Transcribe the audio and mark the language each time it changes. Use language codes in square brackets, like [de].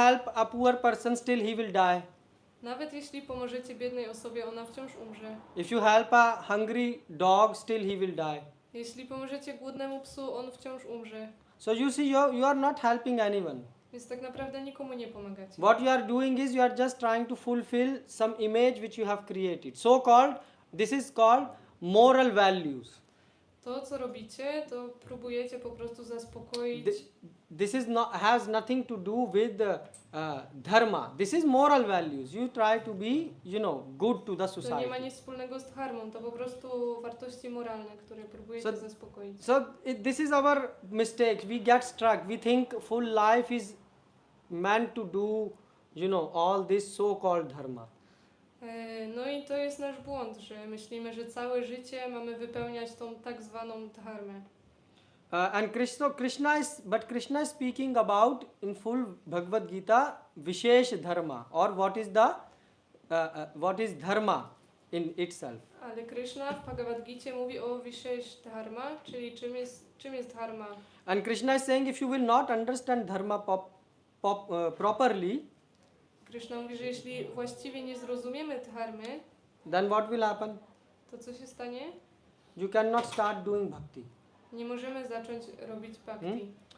[en] help a poor person, still he will die. [pl] Nawet jeśli pomożecie biednej osobie, ona wciąż umrze. [en] If you help a hungry dog, still he will die. [pl] Jeśli pomożecie głodnemu psu, on wciąż umrze. [en] So you see, you are not helping anyone. [pl] Więc tak naprawdę nikomu nie pomagacie. [en] What you are doing is you are just trying to fulfill some image which you have created. So called, this is called moral values. [pl] To, co robicie, to próbujecie po prostu zaspokoić. [en] This is not, has nothing to do with dharma. This is moral values. You try to be, good to the [pl] To nie ma [en] society. [pl] nic wspólnego z dharmą, to po prostu wartości moralne, które próbujecie zaspokoić. [en] So this is our mistake. We get struck. We think full life is meant to do, all this so-called dharma. [pl] No i to jest nasz błąd, że myślimy, że całe życie mamy wypełniać tą tak zwaną dharmę. [en] And Krishna is speaking about in full Bhagavad Gita Vishesh dharma, or what is the what is dharma in itself. [pl] Ale Krishna w Bhagavad Gicie mówi o Vishesh Dharma, czyli czym jest dharma. [en] And Krishna is saying if you will not understand dharma properly, [pl] Krishna mówi, że jeśli właściwie nie zrozumiemy dharmy, [en] then what will happen? [pl] to co się stanie? [en] You cannot start doing bhakti. [pl] Nie możemy zacząć robić bhakti.